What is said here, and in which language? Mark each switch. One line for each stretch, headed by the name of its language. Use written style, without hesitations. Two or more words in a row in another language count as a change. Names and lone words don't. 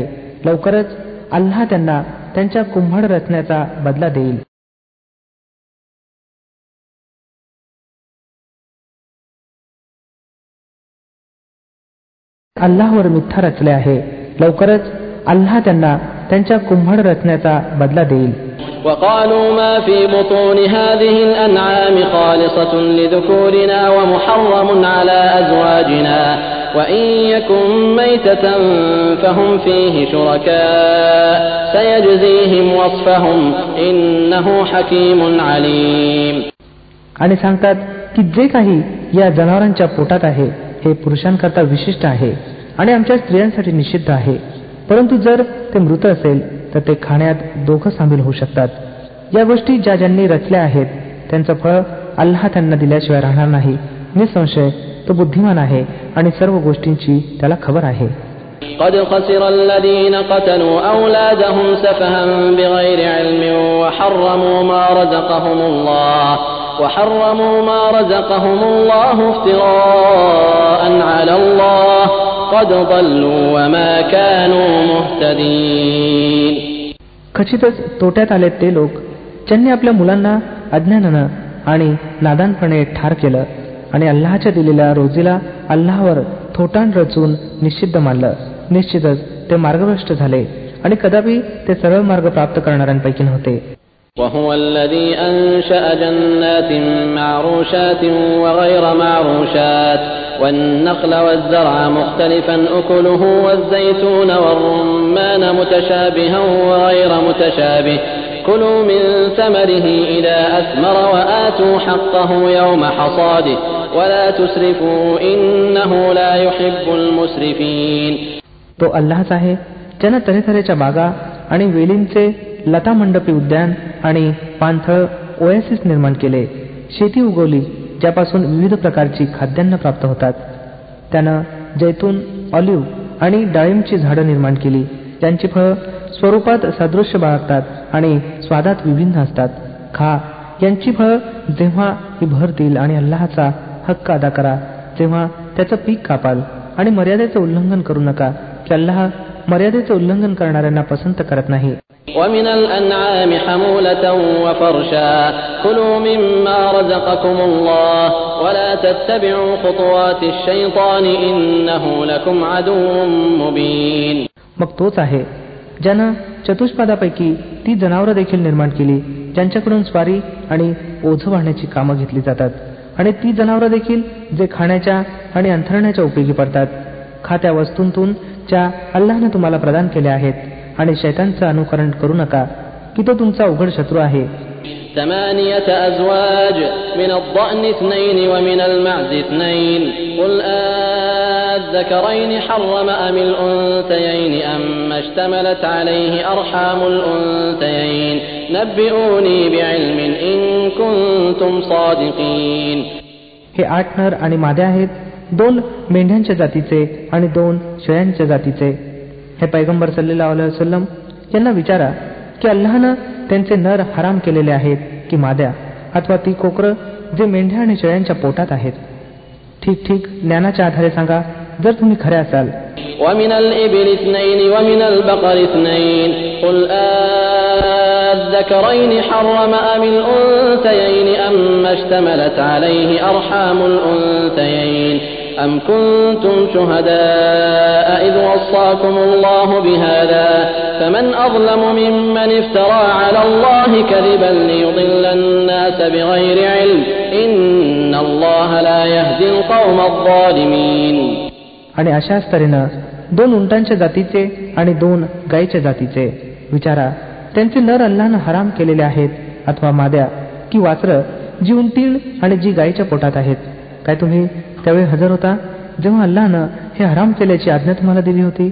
Marathi: लवकरच अल्लाह त्यांना त्यांच्या कुंभाड रचण्याचा बदला देईल. अल्लाहवर मिथ्या रचले आहे. लवकरच अल्लाह त्यांना त्यांच्या कुंभाड रचण्याचा बदला देईल.
Arabic: وقالوا ما في بطون هذه الأنعام خالصة لذكورنا ومحرم على أزواجنا وإن يكن ميتة فهم فيه شركاء سيجزيهم وصفهم إنه حكيم عليم.
Marathi: आणि सांगतात की जे काही या जनावरांच्या पोटात आहे हे पुरुषांकरता विशिष्ट आहे आणि आमच्या स्त्रियांसाठी निषिद्ध आहे. परंतु जर ते मृत असेल तर ते खाण्यात दोघं सामील होऊ शकतात. या गोष्टी ज्या ज्यांनी रचल्या आहेत त्यांचं फळ अल्लाह त्यांना दिल्याशिवाय राहणार नाही. निसंशय तो बुद्धिमान आहे आणि सर्व गोष्टींची त्याला खबर आहे.
Arabic: قد خسر الذين قتلوا أولادهم سفها بغير علم وحرموا ما رزقهم الله افتراء على الله قد ضلوا وما كانوا مهتدين.
Marathi: खचितच तोट्यात आले ते लोक ज्यांनी आपल्या मुलांना अज्ञानानं आणि नादानपणे ठार केलं आणि अल्लाहच्या दिलेल्या रोजीला अल्लाहवर थोटांड रचून निषिद्ध मानलं. निश्चितच ते मार्गभ्रष्ट झाले आणि कदापि ते सरळ मार्ग प्राप्त करणाऱ्यांपैकी नव्हते.
Arabic: وهو الذي أنشأ جنات معروشات وغير معروشات والنخل والزرع مختلفا أكله والزيتون والرمان متشابها وغير متشابه كلوا من ثمره إذا أثمر وآتوا حقه يوم حصاده ولا تسرفوا إنه لا يحب المسرفين.
Marathi: तो अल्लाहच आहे ज्यानं तऱ्हेतऱ्हेच्या बागा आणि वेलींचे लता मंडपी उद्यान आणि पाणथळ ओएसिस निर्माण केले. शेती उगवली ज्यापासून विविध प्रकारची खाद्यान्न प्राप्त होतात. त्यानं जैतून, ऑलिव्ह आणि डाळिंबची झाडं निर्माण केली ज्यांची फळं स्वरूपात सदृश्य बाळगतात आणि स्वादात विभिन्न असतात. खा यांची फळं जेव्हा ही भरतील आणि अल्लाहचा हक्क अदा करा जेव्हा त्याचं पीक कापाल, आणि मर्यादेचं उल्लंघन करू नका की अल्लाह मर्यादेचं उल्लंघन करणाऱ्यांना पसंत करत नाही.
Arabic: ومن الأنعام حمولة وفرشا كلوا مما رزقكم الله ولا تتبعوا خطوات الشيطان إنه لكم عدو مبين.
Marathi: मग तोच आहे ज्यानं चतुष्पादापैकी ती जनावरं देखील निर्माण केली ज्यांच्याकडून स्वारी आणि ओझं वाहण्याची कामं घेतली जातात, आणि ती जनावरं देखील जे खाण्याच्या आणि अंथरण्याच्या उपयोगी पडतात. खा त्या वस्तूंतून ज्या अल्लाहनं तुम्हाला प्रदान केल्या आहेत, आणि शैतानचं अनुकरण करू नका की तो तुमचा उघड शत्रू आहे.
Arabic: 8 أزواج من الضأن 2 ومن المعز 2 قل أذكرين حرم أم الأنثيين أم اشتملت عليه أرحام الأنثيين نبئوني بعلم إن كنتم صادقين.
Marathi: हे 8 नर आणि माद्या आहेत, 2 मेंढ्यांच्या जातीचे आणि 2 शेळ्यांच्या जातीचे. हे पैगंबर
Arabic: صلى الله عليه وسلم
Marathi: यांना विचारा की अल्लाहनं त्यांचे नर हराम केलेले आहेत की माद्या, अथवा ती कोकरं जे मेंढ्या आणि शेळ्यांच्या पोटात आहेत. ठीक ठीक ज्ञानाच्या आधारे सांगा जर तुम्ही खरे असाल.
Arabic: ومن الإبل 2 ومن البقر 2 قل أذكرين حرم أم الأنثيين أم اشتملت عليه أرحام الأنثيين أم كنتم شهداء إذ وصاكم الله بهذا فمن أظلم ممن افترى على الله كذبا ليضل الناس بغير علم إن الله لا يهدي القوم الظالمين.
Marathi: आणि अशाच तऱ्हेनं 2 उंटांच्या जातीचे आणि 2 गायीच्या जातीचे. विचारा त्यांचे नर अल्लाहनं हराम केलेले आहेत अथवा माद्या की वासरं जी उंटीळ आणि जी गायीच्या पोटात आहेत. काय तुम्ही त्यावेळी हजर होता जेव्हा अल्लाहनं हे हराम केल्याची आज्ञा तुम्हाला दिली होती?